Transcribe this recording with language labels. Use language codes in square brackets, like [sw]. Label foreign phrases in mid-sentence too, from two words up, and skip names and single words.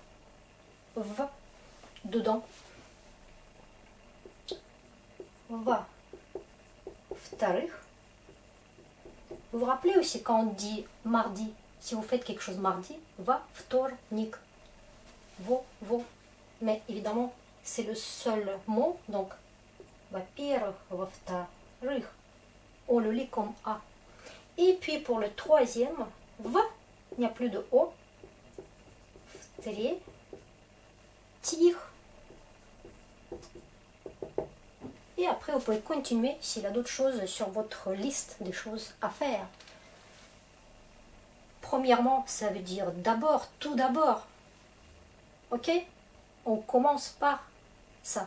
[fr] Va, dedans. Va. [ru] Вторых. [fr] Vous vous rappelez aussi quand on dit mardi, si vous faites quelque chose mardi, [ru] в вторник. [fr] Vo. Mais évidemment, c'est le seul mot, donc [ru] во-первых, во-вторых, [fr] on le lit comme A. Et puis pour le troisième, va, il n'y a plus de O. [ru] В-третьих. [fr] Et après, vous pouvez continuer s'il y a d'autres choses sur votre liste des choses à faire. Premièrement, ça veut dire d'abord, tout d'abord. Ok? On commence par ça.